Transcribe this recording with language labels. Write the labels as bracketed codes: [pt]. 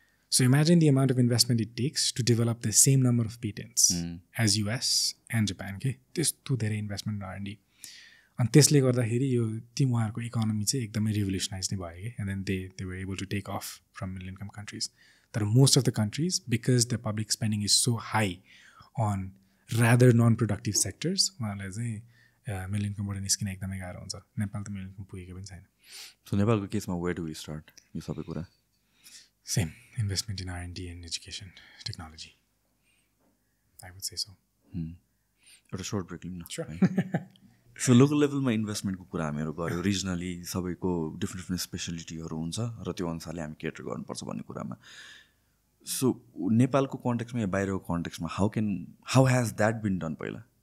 [en] So imagine the amount of investment it takes to develop the same number of patents as US and Japan. [ne] त्यस्तो धेरै investment R&D. अनि त्यसले गर्दाखेरि यो उहाँहरूको इकोनोमी चाहिँ एकदमै रिभोल्युसनाइज नै भयो कि. [en] And then they were able to take off from middle income countries. तर most of the countries because the public spending is so high on rather non productive sectors, [ne] उहाँलाई चाहिँ मिडल इन्कमबाट निस्किन एकदमै गाह्रो हुन्छ. नेपाल त मिडल इन्कम पुगेको पनि छैन. सो नेपालको केसमा [en] where do we start [ne] यो सबै कुरा? [en] Same, investment in R&D and education, technology. I would say so. [ne] एउटा शॉर्ट ब्रेक लिउँ न. [en] Sure. [ne] सो लोकल लेभलमा इन्भेस्टमेन्टको कुरा हामीहरू गऱ्यो. रिजनली सबैको डिफ्रेन्ट स्पेसलिटीहरू हुन्छ र त्यो अनुसारले हामी केटर गर्नुपर्छ भन्ने कुरामा. सो नेपालको कन्टेक्समा या बाहिरको कन्टेक्समा [en] how has that been done [ne] पहिला?